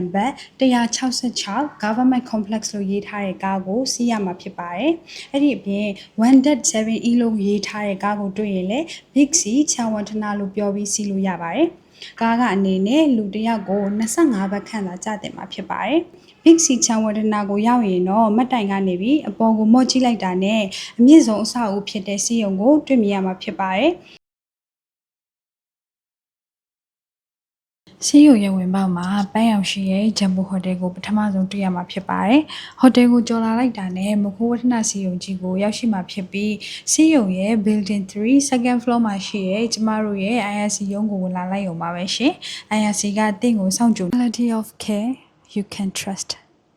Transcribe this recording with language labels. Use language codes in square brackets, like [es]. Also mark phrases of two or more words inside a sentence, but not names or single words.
[my] ပါတ်166 Government Complex လို့ရေးထားတဲ့ကားကိုစီးရမှာဖြစ်ပါတယ်။အဲ့ဒီအပြင် 1-7E လို့ရေးထားတဲ့ကားကိုတွေ့ရင်လည်း Big C ချန်ဝန္ထနာလို့ပြောပြီးစီးလို့ရပါတယ်။ကားကအနေနဲ့လူတစ်ယောက်ကို25ဘတ်ခန့်သာကျတင်မှာဖြစ်ပါတယ်။ Big C ချန်ဝန္ထနာကိုရောက်ရင်တော့မတ်တိုင်ကနေပြီးအပေါ်ကိုမော့ကြည့်လိုက်တာနဲ့အမြင့်ဆုံးအဆောက်အဦဖြစ်တဲ့စီးရုံကိုတွေ့မြင်ရမှာဖြစ်ပါတယ်။ စီးရုံရဲ့ဝင်ပေါက်မှာပန်းရောင်ရှိရဲ့ဂျမ်ဘိုဟိုတယ်ကိုပထမဆုံးတွေ့ရမှာဖြစ်ပါတယ်။ဟိုတယ်ကိုကြော်လာလိုက်တာနဲ့မခိုးဝထနာစီယုံကြီးကိုရောက်ရှိမှာဖြစ်ပြီးစီးရုံရဲ့ building 3 [en] second floor [my] မှာရှိရဲ့ကျမတို့ရဲ့ IRC ရုံးကိုဝင်လာလိုက်ရုံပါပဲရှင်။ IRC ကတင့်ကိုစောင့်ကြို [en] quality of care you can trust